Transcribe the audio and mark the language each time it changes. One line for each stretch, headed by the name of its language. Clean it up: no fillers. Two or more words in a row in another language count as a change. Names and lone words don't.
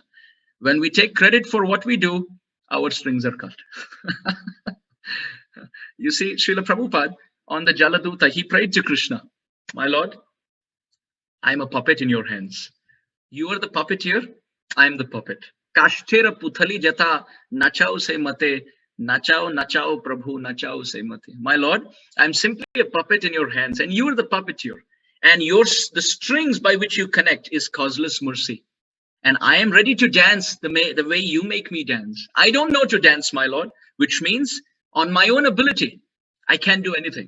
English: When we take credit for what we do, our strings are cut. You see, Srila Prabhupada on the Jaladuta, he prayed to Krishna, my Lord, I'm a puppet in your hands. You are the puppeteer, I am the puppet.
Bangla: কাষ্ঠের পুতলি যথা নাচাও সে মতে, নাচাও নাচাও প্রভু নাচাও সে মতে.
English: My Lord, I'm simply a puppet in your hands, and you are the puppeteer. And the strings by which you connect is causeless mercy. And I am ready to dance the way you make me dance. I don't know to dance, my Lord, which means on my own ability, I can't do anything.